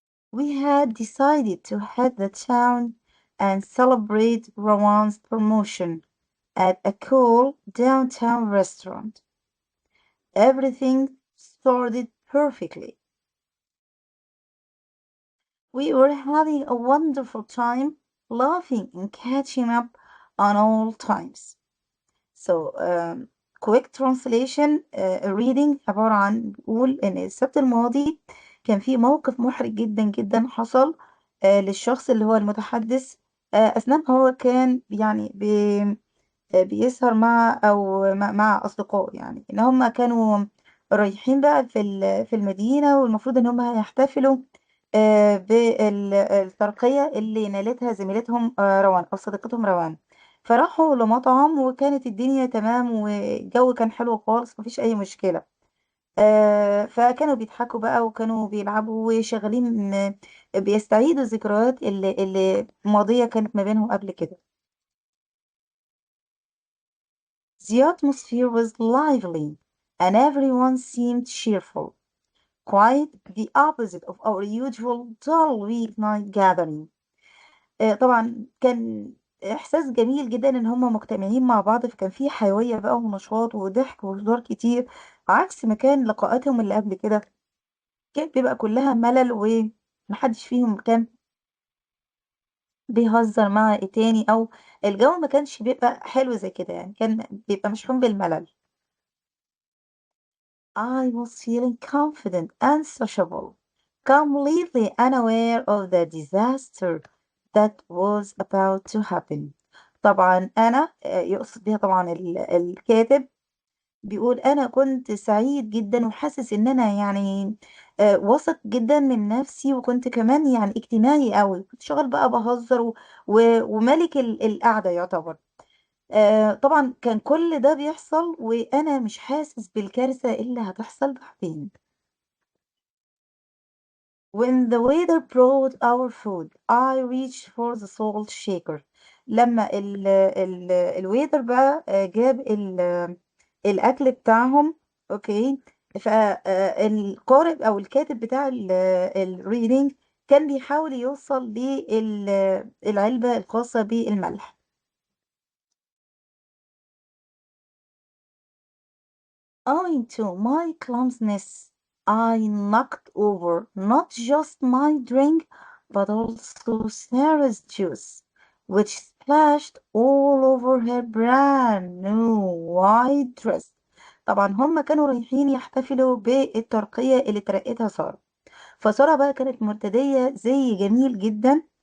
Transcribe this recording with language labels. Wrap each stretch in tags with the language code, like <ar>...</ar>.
<en>We had decided to head the town and celebrate Rawan's promotion at a cool downtown restaurant. Everything started perfectly. We were having a wonderful time, laughing and catching up on all times. So, quick translation reading</en> <ar>عبارة عن بيقول إن السبت الماضي كان في موقف محرج جدا جدا حصل للشخص اللي هو المتحدث أثناء ما هو كان يعني بيسهر مع أو مع أصدقائه يعني إن هم كانوا رايحين بقى في المدينة والمفروض إن هم هيحتفلوا بالترقية اللي نالتها زميلتهم روان أو صديقتهم روان فراحوا لمطعم وكانت الدنيا تمام والجو كان حلو خالص مفيش أي مشكلة فكانوا بيضحكوا بقى وكانوا بيلعبوا وشغالين بيستعيدوا الذكريات اللي ماضية كانت ما بينهم قبل كده.</ar> <en>The atmosphere was lively, and everyone seemed cheerful, quite the opposite of our usual dull weeknight gathering.</en> <ar>طبعًا كان إحساس جميل جدًا إن هم مجتمعين مع بعض، فكان في حيوية بقى ونشاط وضحك وهزار كتير، عكس ما كان لقاءاتهم اللي قبل كده، كانت بيبقى كلها ملل وما حدش فيهم كان بيهزر مع التاني أو الجو ما كانش بيبقى حلو زي كده يعني، كان بيبقى مشحون بالملل.</ar> <en>I was feeling confident and sociable, completely unaware of the disaster that was about to happen.</en> <ar>طبعًا أنا يقصد بيها طبعًا الكاتب بيقول أنا كنت سعيد جدًا وحاسس إن أنا يعني واثق جدًا من نفسي وكنت كمان يعني اجتماعي أوي، كنت شغّال بقى باهزر ومَلِك القعدة يعتبر. طبعًا كان كل ده بيحصل وأنا مش حاسس بالكارثة اللي هتحصل بعدين.</ar> <en>When the waiter brought our food, I reached for the salt shaker.</en> <ar>لمّا الwaiter بقى جاب الأكل بتاعهم أوكي، القارئ أو الكاتب بتاع الreading كان بيحاول يوصل العلبة الخاصة بالملح.</ar> <en>Owing to my clumsiness, I knocked over not just my drink, but also Sarah's juice, which splashed all over her brand new white dress.</en> <ar>طبعا هم كانوا رايحين يحتفلوا بالترقية اللي ترقتها سارة فسارة بقى كانت مرتدية زي جميل جدا</ar>